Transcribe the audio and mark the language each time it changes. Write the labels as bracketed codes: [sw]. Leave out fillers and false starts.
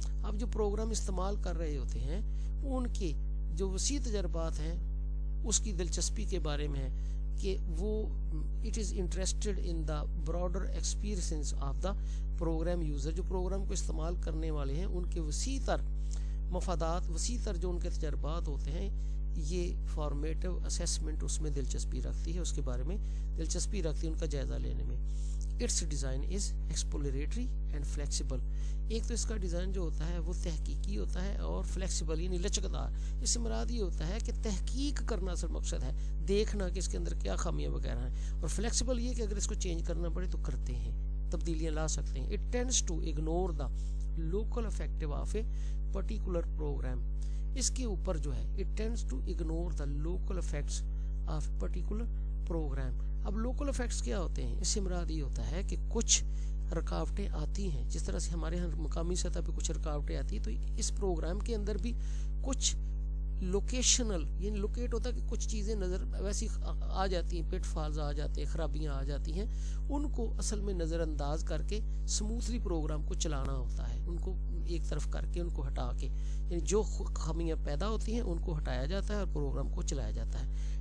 [ur] اب جو پروگرام استعمال کر رہے ہوتے ہیں ان کے جو وسیع تجربات ہیں اس کی دلچسپی کے بارے میں ہے کہ وہ [en] It is interested in the broader experience of the program user. [ur] جو پروگرام کو استعمال کرنے والے ہیں ان کے وسیع تر مفادات, وسیع تر جو ان کے تجربات ہوتے ہیں, یہ فارمیٹیو اسیسمنٹ اس میں دلچسپی رکھتی ہے, اس کے بارے میں دلچسپی رکھتی ہے ان کا جائزہ لینے میں. [en] Its design is exploratory and flexible. [ur] ایک تو اس کا ڈیزائن جو ہوتا ہے وہ تحقیقی ہوتا ہے اور فلیکسیبل یعنی لچکدار. اس سے مراد یہ ہوتا ہے کہ تحقیق کرنا اصل مقصد ہے, دیکھنا کہ اس کے اندر کیا خامیاں وغیرہ ہیں, اور فلیکسیبل یہ کہ اگر اس کو چینج کرنا پڑے تو کرتے ہیں, تبدیلیاں لا سکتے ہیں. [en] It tends to ignore the local effective of a particular program. [ur] اس کے اوپر جو ہے [en] it tends to ignore the local effects of a particular program. [ur] اب لوکل افیکٹس کیا ہوتے ہیں؟ اس سے مراد یہ ہوتا ہے کہ کچھ رکاوٹیں آتی ہیں, جس طرح سے ہمارے یہاں مقامی سطح پہ کچھ رکاوٹیں آتی ہیں, تو اس پروگرام کے اندر بھی کچھ لوکیشنل یعنی لوکیٹ ہوتا ہے کہ کچھ چیزیں نظر ویسی آ جاتی ہیں, پٹ فالز آ جاتے ہیں, خرابیاں آ جاتی ہیں, ان کو اصل میں نظر انداز کر کے سموتھلی پروگرام کو چلانا ہوتا ہے, ان کو ایک طرف کر کے ان کو ہٹا کے, یعنی جو خامیاں پیدا ہوتی ہیں ان کو ہٹایا جاتا ہے اور پروگرام کو چلایا جاتا ہے.